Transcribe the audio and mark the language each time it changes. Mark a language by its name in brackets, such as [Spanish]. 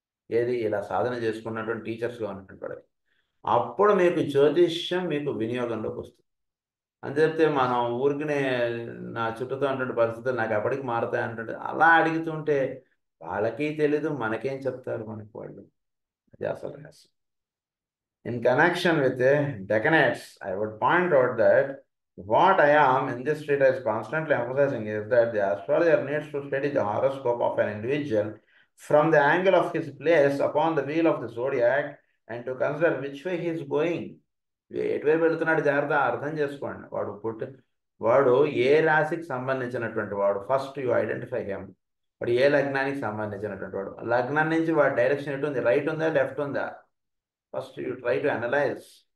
[Telugu] ఏది ఇలా సాధన చేసుకున్నటువంటి టీచర్స్గా ఉన్నటువంటి వాడికి. అప్పుడు మీకు జ్యోతిష్యం మీకు వినియోగంలోకి వస్తుంది. అని చెప్తే మనం ఊరికినే నా చుట్టూతో ఉన్నటువంటి పరిస్థితులు నాకు ఎప్పటికి మారుతాయి అంటే అలా అడుగుతుంటే వాళ్ళకి తెలీదు, మనకేం చెప్తారు మనకి వాళ్ళు. అది అసలు రహస్యం. [English] In connection with the decanates, I would point out that what I am in this treatise constantly emphasizing is that the astrologer needs to study the horoscope of an individual from the angle of his place upon the wheel of the zodiac and to consider which way he is going. [Telugu] ఎటువైపు వెళుతున్నాడు జాగ్రత్త అర్థం చేసుకోండి. వాడు ఏ రాశికి సంబంధించినటువంటి వాడు, [English] First you identify him. [Telugu] వాడు ఏ లగ్నానికి సంబంధించినటువంటి వాడు, లగ్నం నుంచి వాడి డైరెక్షన్ ఎటు ఉంది, రైట్ ఉందా లెఫ్ట్ ఉందా, [English] First you try to analyse.